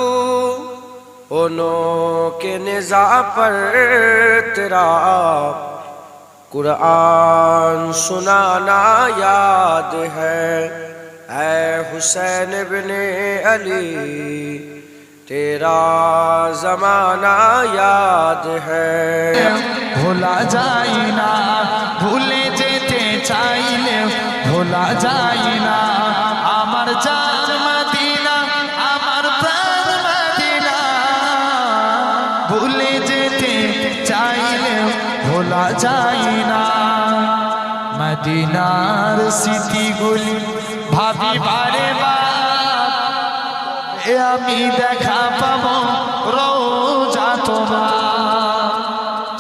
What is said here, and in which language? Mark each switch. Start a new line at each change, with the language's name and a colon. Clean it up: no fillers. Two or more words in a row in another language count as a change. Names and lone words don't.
Urdu: انہوں کے نزاع پر تیرا قرآن سنانا یاد ہے، اے حسین ابن علی تیرا زمانہ یاد ہے،
Bangla: ভোলা যায় না ভুলে যেতে চাইলে ভোলা যায় না আমার জান মদিনা আমার প্রাণ মদিনা, ভুলে যেতে চাইলে ভোলা যায় না মদিনার স্মৃতিগুলি ভাবি বারে বার, এ আমি দেখা পাবো রোজা তোমার।